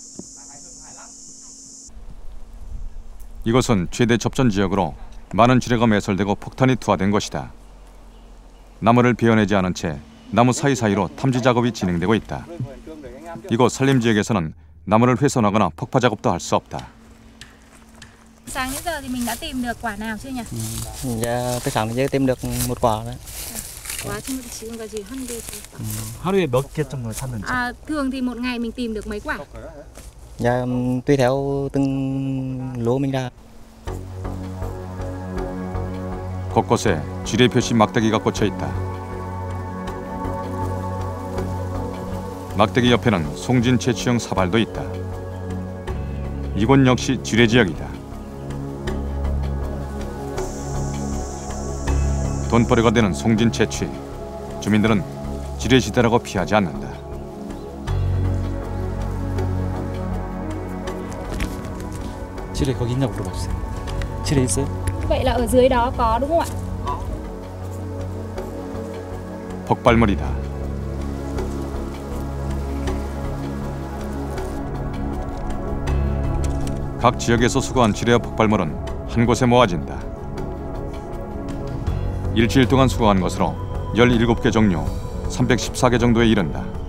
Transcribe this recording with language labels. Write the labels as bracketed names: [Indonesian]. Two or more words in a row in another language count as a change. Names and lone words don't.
[Korean] 이곳은 최대 접전 지역으로 많은 지뢰가 매설되고 폭탄이 투하된 것이다. 나무를 베어내지 않은 채 나무 사이사이로 탐지 작업이 진행되고 있다. 이곳 산림 지역에서는 나무를 훼손하거나 폭파 작업도 할 수 없다. [Vietnamese] Sáng đến giờ thì mình đã tìm được quả nào chưa nhỉ? Dạ, tới sáng đến giờ tìm được một quả đấy. [Korean] Quả 지금 지금까지 한 개. 하루에 몇 개 정도 샀는지? [Vietnamese] À, thường thì một ngày mình tìm được mấy quả? Dạ, tùy theo từng lúa mình ra. [Korean] 곳곳에 지뢰 표시 막대기가 꽂혀 있다. 막대기 옆에는 송진 채취형 사발도 있다. 이곳 역시 지뢰 지역이다. 돈벌이가 되는 송진 채취. 주민들은 지뢰 시대라고 피하지 않는다. 지뢰 거기 있냐고 물어봤어요. 지뢰 있어요? [Vietnamese] Vậy là ở dưới đó có đúng không ạ? [Korean] 폭발물이다. 각 지역에서 수거한 지뢰와 폭발물은 한 곳에 모아진다. 일주일 동안 수거한 것으로 17개 종류, 314개 정도에 이른다.